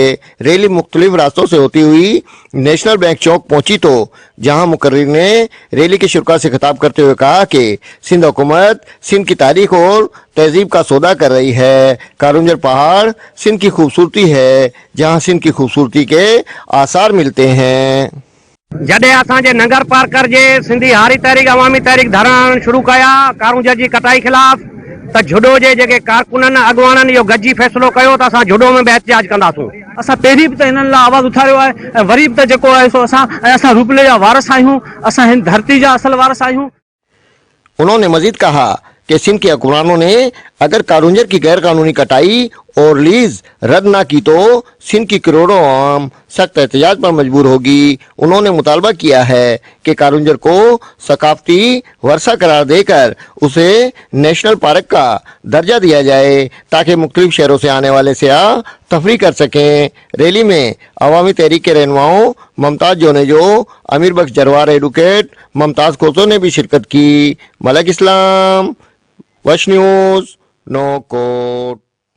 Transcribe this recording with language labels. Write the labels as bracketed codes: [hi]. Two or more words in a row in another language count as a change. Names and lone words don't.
[ur] ریلی مختلف راستوں سے ہوتی ہوئی نیشنل بینک چوک پہنچی تو جہاں مقرر نے ریلی کے شرکا سے خطاب کرتے ہوئے کہا کہ سندھ حکومت سندھ کی تاریخ اور تہذیب کا سودا کر رہی ہے. کارونجھر پہاڑ سندھ کی خوبصورتی ہے جہاں سندھ کی خوبصورتی کے آثار ملتے ہیں. [sd] जॾहिं असांजे नगर पार्कर जे सिंधी हारी तहरीक अवामी तहरीक धरण शुरू कया कारुंजर जी कटाई खिलाफ़ त जुडो जे जेके कारकुननि अॻुवाणनि इहो गॾिजी फ़ैसिलो कयो त असां जुडो में बि एहतिजाज कंदासूं। असां पहिरीं बि त हिननि लाइ आवाज़ उथारियो आहे ऐं वरी बि त जेको आहे सो असां रूपले जा वारस आहियूं, असां हिन धरती जा असल वारस आहियूं। [ur] انہوں نے مزید کہا کہ سندھ کے حکمرانوں نے اگر کارونجھر کی غیر قانونی کٹائی اور لیز رد نہ کی تو سندھ کی کروڑوں عوام سخت احتجاج پر مجبور ہوگی. انہوں نے مطالبہ کیا ہے کہ کارونجھر کو ثقافتی ورثہ قرار دے کر اسے [en] national park [ur] کا درجہ دیا جائے تاکہ مختلف شہروں سے آنے والے سیاح تفریح کر سکیں. ریلی میں عوامی تحریک کے رہنماؤں ممتاز جونیجو، امیر بخش جروار ایڈووکیٹ ممتاز کھوسو نے بھی شرکت کی. मलक इस्लाम, वश न्यूज़, नो कोट।